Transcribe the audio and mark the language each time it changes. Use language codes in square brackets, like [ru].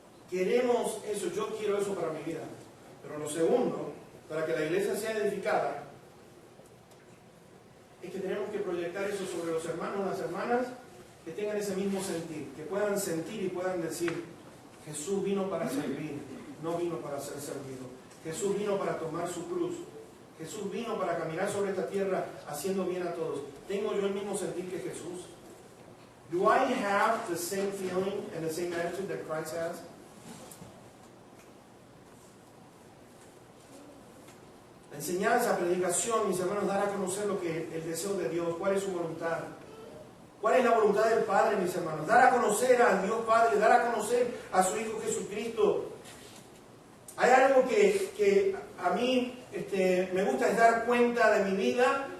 [es] Queremos eso, yo quiero eso para mi vida. Pero lo segundo, para que la iglesia sea edificada, es que tenemos que proyectar eso sobre los hermanos y las hermanas que tengan ese mismo sentir, que puedan sentir y puedan decir, Jesús vino para servir, no vino para ser servido. Jesús vino para tomar su cruz. Jesús vino para caminar sobre esta tierra haciendo bien a todos. ¿Tengo yo el mismo sentir que Jesús? [en] Do I have the same feeling and the same attitude that Christ has? [es] La enseñanza, predicación, mis hermanos, dar a conocer lo que el deseo de Dios, cuál es su voluntad. ¿Cuál es la voluntad del Padre, mis hermanos? Dar a conocer a Dios Padre, dar a conocer a su Hijo Jesucristo. Hay algo que a mí me gusta, es dar cuenta de mi vida.